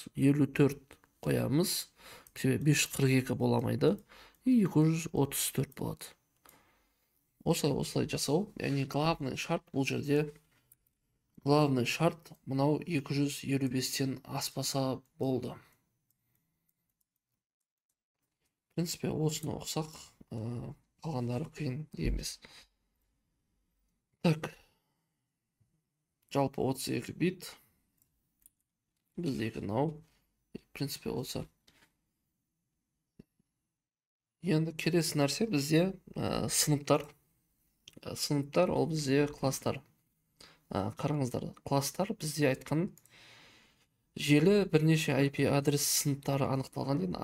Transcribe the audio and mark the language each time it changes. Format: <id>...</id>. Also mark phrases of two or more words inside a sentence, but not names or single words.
<kk>54 қоямыз. 542 боламайды. И 234 болады. Осылай жасау. Яғни главный шарт бұл жерде. Главный шарт мынау 255-тен аспаса болды.</kk> <ru>В принципе,</ru> <kk>осыны оқсақ, қалғандары қиын емес. Так. Жалпы 32 бит. Біздегі мынау.</kk> <ru>В принципе,</ru> <kk>осы. Енді келесі нәрсе бізде сыныптар. Сыныптар ол бізде класстар. Қараңыздар, класстар бізде айтқан желі бірнеше IP адрес сыныптары анықталған дейін.</kk>